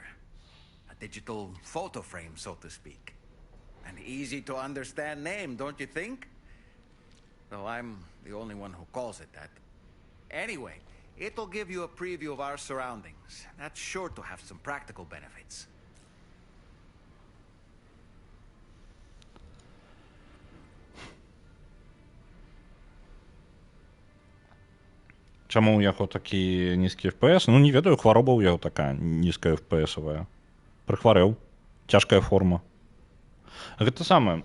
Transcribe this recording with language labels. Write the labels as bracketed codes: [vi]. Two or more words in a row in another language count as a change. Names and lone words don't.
[en] A digital photo frame, so to speak. An easy to understand name, don't you think? Though I'm the only one who calls it that. Anyway, it'll give you a preview of our surroundings. That's sure to have some practical benefits. [be] Чаму ў яго такі нізкі FPS? Ну, не ведаю, хвароба ў яго такая нізкая FPS-авая. Прыхварэў. Цяжкая форма. Гэта самае.